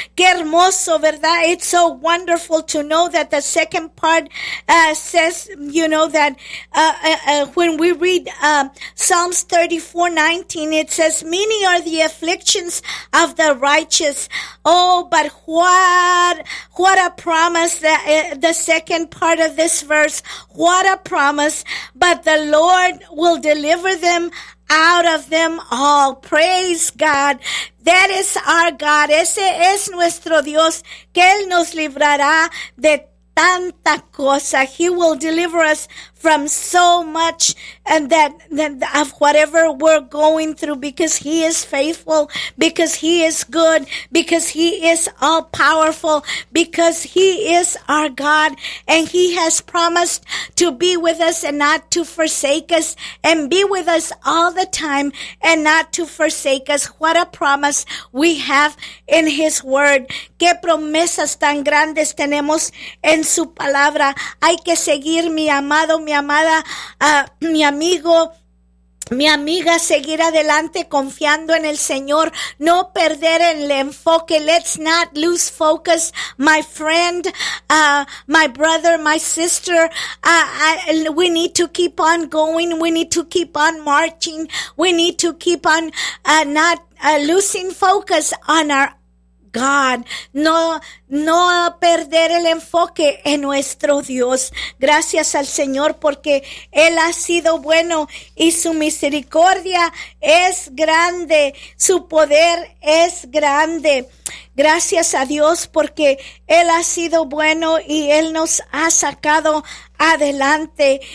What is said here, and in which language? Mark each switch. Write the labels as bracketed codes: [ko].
[es] Qué hermoso, ¿verdad? [en] It's so wonderful to know that the second part says, you know, that when we read Psalms 34:19, it says, many are the afflictions of the righteous. Oh, but what a promise that the second part of this verse, what a promise, but the Lord will deliver them out of them all. Praise God. That is our God. [es] Ese es nuestro Dios, que Él nos librará de tanta cosa. [en] He will deliver us from so much, and that of whatever we're going through, because He is faithful, because He is good, because He is all powerful, because He is our God, and He has promised to be with us and not to forsake us, and be with us all the time and not to forsake us. What a promise we have in His word. [es] Qué promesas tan grandes tenemos en su palabra. Hay que seguir, mi amado, mi amada, mi amigo, mi amiga, seguir adelante confiando en el Señor, no perder el enfoque. [en] Let's not lose focus, my friend, my brother, my sister. We need to keep on going. We need to keep on marching. We need to keep on losing focus on our God. [es] No perder el enfoque en nuestro Dios. Gracias al Señor, porque Él ha sido bueno y su misericordia es grande. Su poder es grande. Gracias a Dios, porque Él ha sido bueno y Él nos ha sacado adelante.